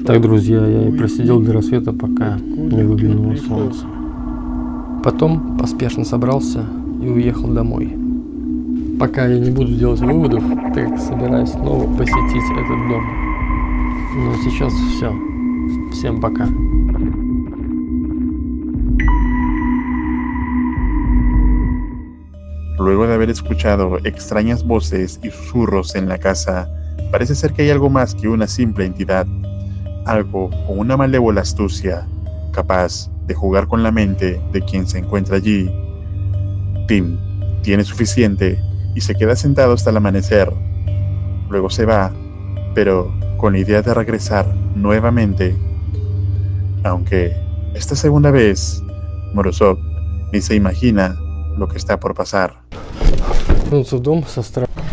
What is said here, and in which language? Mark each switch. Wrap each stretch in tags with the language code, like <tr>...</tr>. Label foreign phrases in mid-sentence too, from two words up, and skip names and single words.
<ru>Так, друзья, я и просидел до рассвета, пока не выглянуло солнце. Потом поспешно собрался и уехал домой. Пока я не буду делать выводов, так как собираюсь снова посетить этот дом. Но сейчас все. Всем пока.</ru> <es>Luego de haber escuchado extrañas voces y susurros en la casa, parece ser que hay algo más que una simple entidad, algo con una malévola astucia, capaz de jugar con la mente de quien se encuentra allí. Tim tiene suficiente y se queda sentado hasta el amanecer. Luego se va, pero con la idea de regresar nuevamente. Aunque esta segunda vez, Morozov ni se imagina lo que está por pasar.</es> <ru>В дом со страхом.</ru>